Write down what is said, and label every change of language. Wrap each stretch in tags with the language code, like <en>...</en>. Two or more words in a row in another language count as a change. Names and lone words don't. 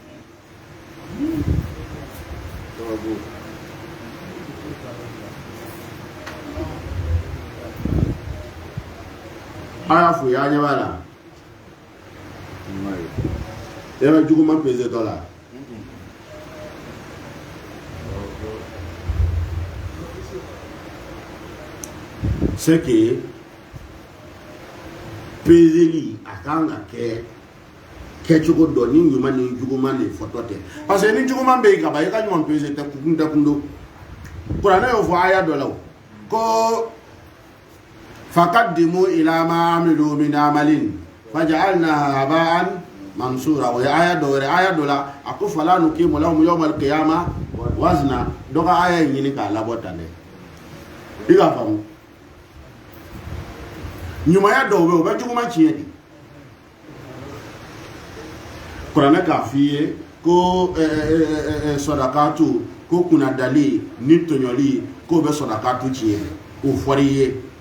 <bm>aya fo ya ɲɛ b'a la e bɛ juguma peser tɔ la</bm> <fr>c'est que</fr> <bm>peseli a kan ka kɛcogo dɔ ni ɲuman ni juguman de fɔtɔ tɛ</bm> <fr>parce que</fr> <bm>ni juguman bɛ yen ka ban i ka ɲuman pese tɛ kundo kuranɛ y'o fɔ aya dɔ la ko</bm> <ar>وقدمنا إلى ما عملوا من عمل فجعلناه هباء منثورا</ar> <bm>o ye aya dɔ wɛrɛ aya dɔ la a ko</bm> <ar>فلا نقيم لهم يوم القيامة وزنا</ar> <bm>dɔ ka aya in ɲini k'a labɔ tan dɛ i k'a faamu ɲumanya dɔw bɛ o bɛ juguman tiɲɛ de kuranɛ k'a f'i ye ko sɔdakatu ko kunnadali ni tɔɲɔli k'o bɛ sɔdakatu tiɲɛ o fɔr'i ye</bm>